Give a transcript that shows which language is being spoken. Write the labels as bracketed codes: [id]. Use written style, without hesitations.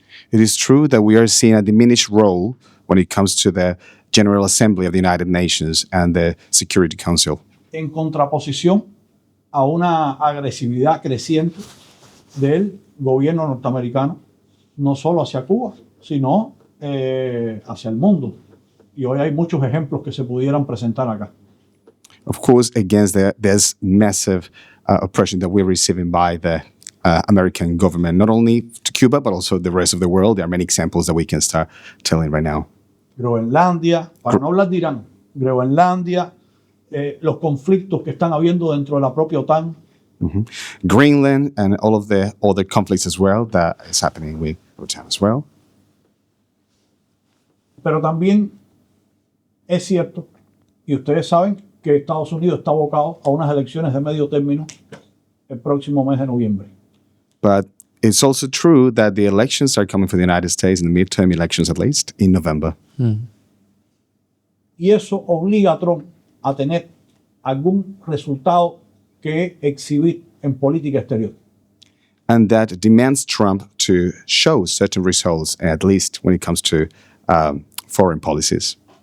[en] It is true that we are seeing a diminished role when it comes to the General Assembly of the United Nations and the Security Council. [es] En contraposición a una agresividad creciente del gobierno norteamericano, no solo hacia Cuba, sino hacia el mundo. Y hoy hay muchos ejemplos que se pudieran presentar acá. [en] Of course, against there's massive oppression that we're receiving by the American government, not only to Cuba, but also the rest of the world. There are many examples that we can start telling right now. [es] Groenlandia, para no hablar de Irán, Groenlandia, los conflictos que están habiendo dentro de la propia OTAN. Mm-hmm. [en] Greenland and all of the other conflicts as well that is happening with OTAN as well. [es] Pero también es cierto, y ustedes saben, que Estados Unidos está abocado a unas elecciones de medio término el próximo mes de noviembre. [en] But it's also true that the elections are coming for the United States, in the midterm elections at least, in November. [es] Y eso obliga a Trump a tener algún resultado que exhibir en política exterior. [en] And that demands Trump to show certain results, at least when it comes to foreign policies.